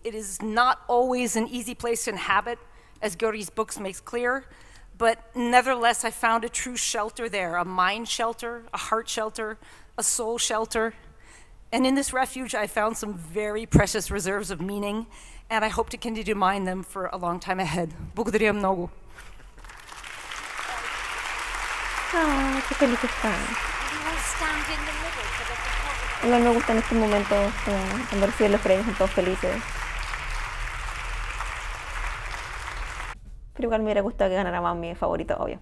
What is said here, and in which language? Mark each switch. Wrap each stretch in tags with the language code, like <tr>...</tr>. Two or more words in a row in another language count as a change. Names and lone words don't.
<en>It is not always an easy place to inhabit, as Gyuri's books makes clear, but nevertheless, I found a true shelter there, a mind shelter, a heart shelter, a soul shelter. And in this refuge, I found some very precious reserves of meaning, and I hope to continue to mine them for a long time ahead.</en> <bg>Благодаря много.</bg> <es>Ah, qué feliz están. A mí me gustan estos momentos cuando reciben los premios, son todos felices. Pero igual me hubiera gustado que ganara más mi favorito, obvio.</es>